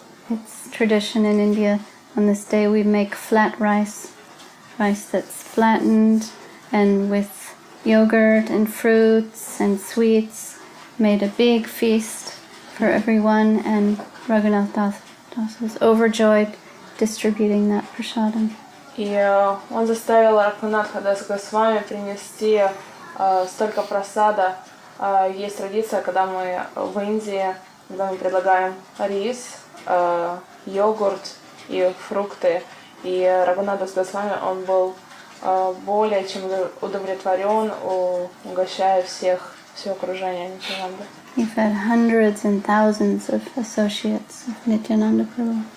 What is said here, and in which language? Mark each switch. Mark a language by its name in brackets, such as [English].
[English] It's tradition in India. On this day we make flat rice that's flattened and with yogurt and fruits and sweets. Made a big feast for everyone, and Raghunath Das was overjoyed distributing that prasadam. [Russian] И он заставил Рагхунатха Даса Госвами принести столько просада. Есть традиция, когда мы в Индии, когда мы предлагаем рис, йогурт и фрукты. И Рагхунатх Даса Госвами, он был более чем удовлетворен, угощая все окружение Нитянанды. [English] He fed hundreds and thousands of associates of Nityananda Prabhu.